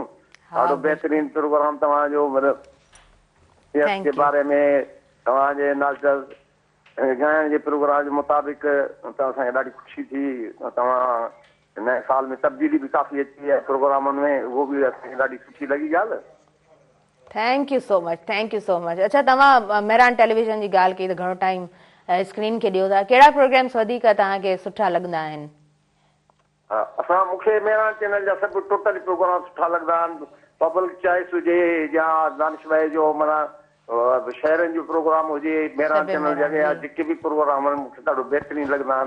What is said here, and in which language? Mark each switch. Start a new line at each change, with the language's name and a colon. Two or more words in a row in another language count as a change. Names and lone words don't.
Sindhi: ॾाढो बहितरीन प्रोग्राम तव्हांजो, मतिलबु जे बारे में तव्हांजे नाच ॻाइण जे प्रोग्राम जे मुताबिक़ त असांखे ॾाढी ख़ुशी थी। तव्हां नए साल में तब्दीली बि काफ़ी अची आहे प्रोग्रामनि में, उहो बि असांखे ॾाढी सुठी लॻी ॻाल्हि।
English: Thank you so much, thank you so much.
Sindhi: अच्छा, तव्हां मेहरान टेलीविज़न जी ॻाल्हि कई त घणो टाइम स्क्रीन खे ॾियो था। कहिड़ा प्रोग्राम्स वधीक तव्हांखे सुठा लॻंदा आहिनि? मूंखे मेहरान चैनल जा सभु टोटली प्रोग्राम सुठा लॻंदा आहिनि। पब्लिक चॉइस हुजे या दानिश भाई जो माना शहरनि जो प्रोग्राम हुजे, मेहरान चैनल जा जेके बि प्रोग्राम आहिनि मूंखे ॾाढो बहितरीन लॻंदा आहिनि।